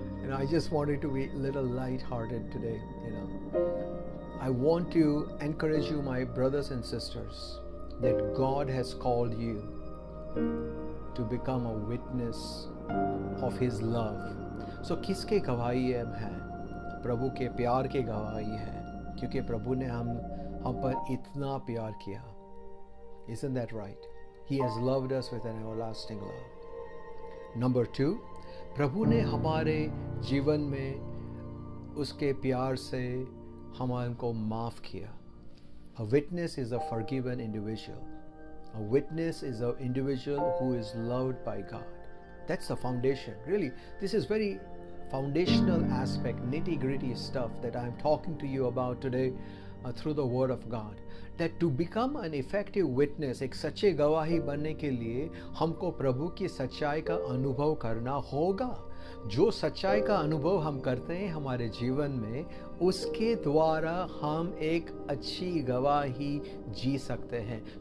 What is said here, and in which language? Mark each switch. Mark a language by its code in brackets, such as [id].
[en] I just wanted to be a little light-hearted today, I want to encourage you, my brothers and sisters, that God has called you to become a witness of His love. [hi] So किसके गवाही हम हैं? प्रभु के प्यार के गवाही है, क्योंकि प्रभु ने हम पर इतना प्यार किया। [en] Isn't that right? He has loved us with an everlasting love. [hi] Number 2, प्रभु ने हमारे जीवन में उसके प्यार से हमको माफ किया। [en] A witness is a forgiven individual. A witness is an individual who is loved by God. That's the foundation. Really, this is very foundational aspect, nitty-gritty stuff that I'm talking to you about today through the Word of God. That to become an effective witness, [hi] एक सच्चे गवाही बनने के लिए हमको प्रभु की सच्चाई का अनुभव करना होगा। जो सच्चाई का अनुभव हम करते हैं हमारे जीवन में, उसके द्वारा हम एक अच्छी गवाही जी सकते हैं।